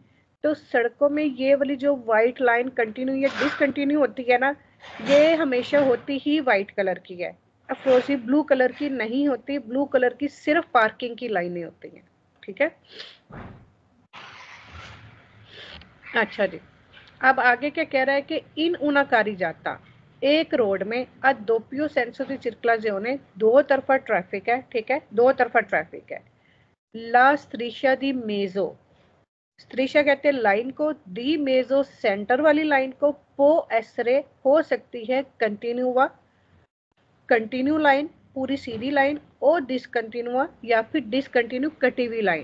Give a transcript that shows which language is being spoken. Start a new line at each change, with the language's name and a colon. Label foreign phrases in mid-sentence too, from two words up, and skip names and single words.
Hindi: तो सड़कों में ये वाली जो व्हाइट लाइन कंटिन्यू या डिसकंटिन्यू होती है ना, ये हमेशा होती ही वाइट कलर की है, अफरोजी ब्लू कलर की नहीं होती, ब्लू कलर की सिर्फ पार्किंग की लाइनें होती हैं, ठीक है। अच्छा जी, अब आगे क्या कह रहा है कि
Italian: in una carreggiata,
Hindi: एक रोड में
Italian: doppio senso di circolazione,
Hindi: दो तरफा ट्रैफिक है, ठीक है, दो तरफा ट्रैफिक है।
Italian: la striscia di mezzo,
Hindi: स्त्रीशा कहते हैं लाइन को,
Italian: di mezzo
Hindi: सेंटर वाली लाइन को,
Italian: può essere
Hindi: हो सकती है कंटिन्यूआ, कंटिन्यू लाइन पूरी सीधी लाइन, और डिसकंटिन्यूआ या फिर डिसकंटिन्यू कटी हुई लाइन।